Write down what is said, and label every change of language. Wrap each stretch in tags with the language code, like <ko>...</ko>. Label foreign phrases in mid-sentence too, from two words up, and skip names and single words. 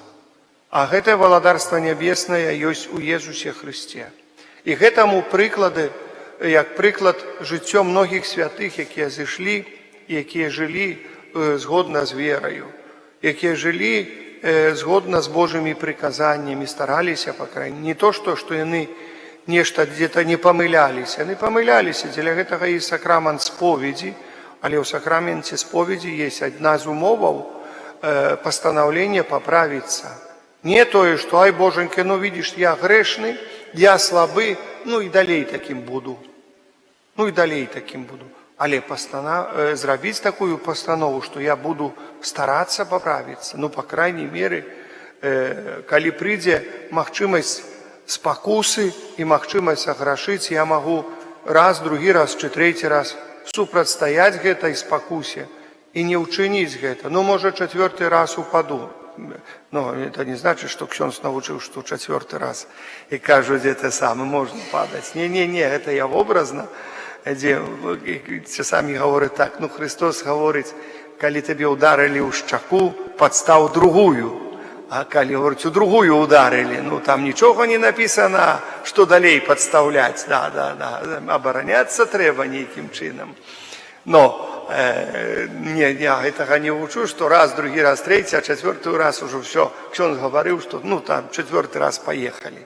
<be>А гэтае валадарства нябеснае ёсць у Езусе Хрысце. І гэтаму прыклады, як прыклад жыццё многіх святых, якія зышлі і якія жылі згодна з вераю, якія жылі згодна з Божымі прыказаннямі, стараліся,</be> <ru>па крайней мере,</ru> <be>не то, што яны нешта дзе-то не памыляліся. Яны памыляліся, дзеля гэтага і сакрамент споведзі, але ў сакраменце споведзі есть адна з умоваў пастанаўлення паправіцца. Не тое, што ай, Боженька,</be> <ru>ну видишь,</ru> <be>я грэшны, я слабы, ну і далей такім буду. Але зрабіць такую пастанову, што я буду старацца паправіцца, ну,</be> <ru>па крайней меры,</ru> <be>калі прыйдзе магчымасць спакусы і магчымасць саграшыць, я магу раз, другі раз, ці трэці раз супрацьстаяць гэтай спакусе і не ўчыніць гэта. Ну, можа, чацвёрты раз упаду.</be> <ru>Но это не значит, что</ru> <be>ксёндз навучыў, што чацвёрты раз і кажу, гэта самы можна падаць. Не, гэта я образна, дзе часамі гаворыць так, ну, Христос гаворыць, калі табе ударылі ў шчаку, падстаў другую. А калі,</be> <ru>говорить, у другую ударили,</ru> <be>ну, там нічога не написано, што далей падстаўляць, абараняцца трэба нейкім чынам. Но я гэтага не вучу, што раз, другі раз, трэці, а чацвёрты раз ужо ўсё, ксёндз гаварыў, што, ну, там, чацвёрты раз паехалі.</be>